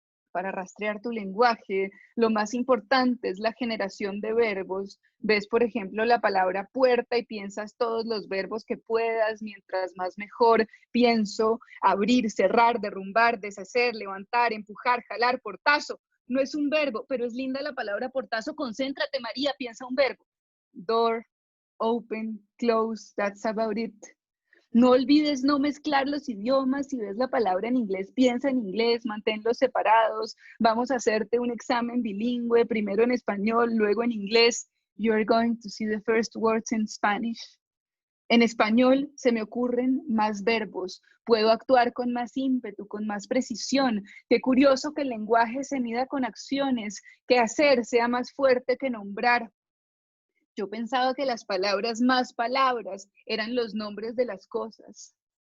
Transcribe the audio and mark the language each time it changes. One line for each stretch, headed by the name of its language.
Spanish: Para rastrear tu lenguaje, lo más importante es la generación de verbos. Ves, por ejemplo, la palabra puerta y piensas todos los verbos que puedas, mientras más mejor. Pienso, abrir, cerrar, derrumbar, deshacer, levantar, empujar, jalar, portazo. No es un verbo, pero es linda la palabra portazo. Concéntrate, María, piensa un verbo.
English: Door, open, close, that's about it.
Spanish: No olvides no mezclar los idiomas. Si ves la palabra en inglés, piensa en inglés, manténlos separados. Vamos a hacerte un examen bilingüe, primero en español, luego en inglés.
English: You're going to see the first words in Spanish.
Spanish: En español se me ocurren más verbos. Puedo actuar con más ímpetu, con más precisión. Qué curioso que el lenguaje se mida con acciones, que hacer sea más fuerte que nombrar. Yo pensaba que las palabras más palabras eran los nombres de las cosas.